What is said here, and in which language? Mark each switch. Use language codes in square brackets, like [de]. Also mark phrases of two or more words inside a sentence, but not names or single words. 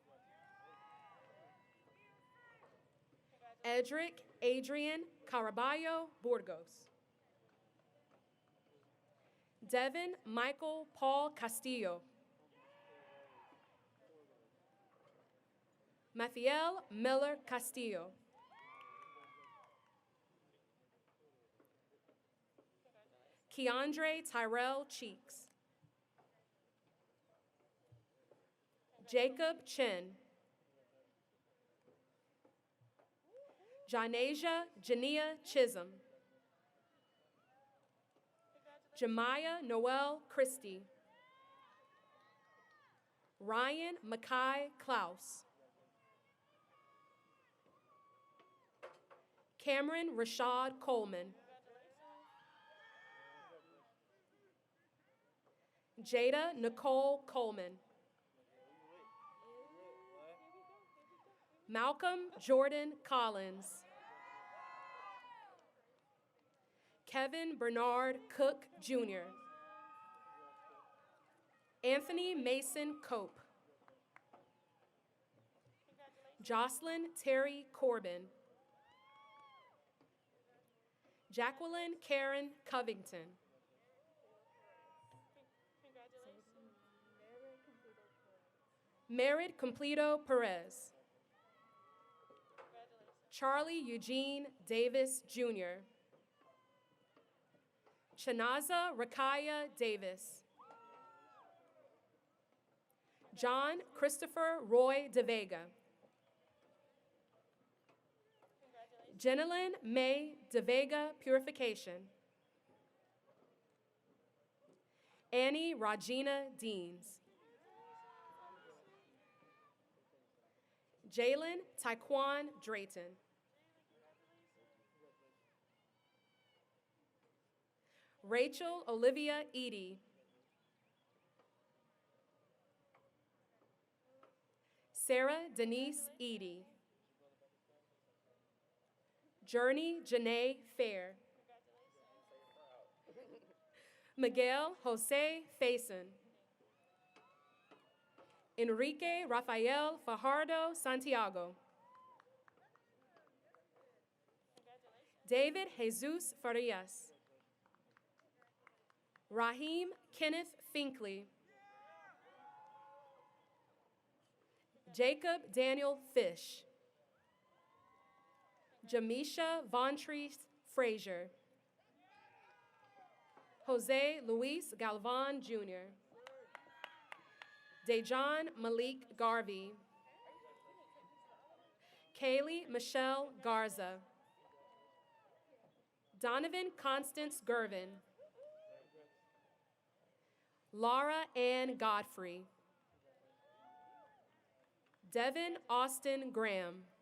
[en] Edric Adrian Caraballo Burgos. Devin Michael Paul Castillo. Mathiel Miller Castillo. Keandre Tyrell Cheeks. Jacob Chen. Janasia Jania Chisholm. Jemiah Noel Christie. Ryan Mackay Klaus. Cameron Rashad Coleman. Jada Nicole Coleman. Malcolm Jordan Collins. Kevin Bernard Cook, Jr. Anthony Mason Cope. Jocelyn Terry Corbin. Jacqueline Karen Covington. Merit Completo Perez. Charlie Eugene Davis, Jr. Chanaza Rakaya Davis. John Christopher Roy De Vega. Jenilyn May De Vega Purification. Annie Regina Deans. Jalen Taekwon Drayton. Rachel Olivia Edie. Sarah Denise Edie. Journey Janae Fair. Miguel Jose Faison. Enrique Rafael Fajardo Santiago. David Jesus Farias. Raheem Kenneth Finkley. Jacob Daniel Fish. Jamisha Vontrice Frazier. Jose Luis Galvan Jr. Dejan Malik Garvey. Kaylee Michelle Garza. Donovan Constance Gervin. Laura Ann Godfrey. Devin Austin Graham.